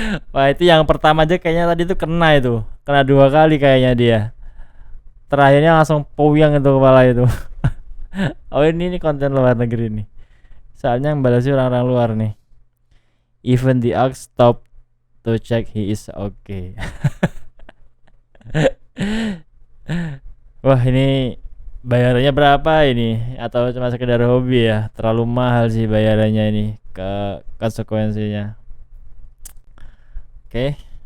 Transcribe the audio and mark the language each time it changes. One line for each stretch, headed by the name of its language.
Indonesian: Wah itu yang pertama aja kayaknya tadi tuh kena itu. Kena dua kali kayaknya dia. Terakhirnya langsung puyeng itu kepala itu. Oh ini konten luar negeri nih. Soalnya yang balasnya orang-orang luar nih.
English: Even the ox stop to check he is okay.
Indonesian: Wah ini bayarannya berapa ini? Atau cuma sekedar hobi ya? Terlalu mahal sih bayarannya ini ke konsekuensinya. Oke.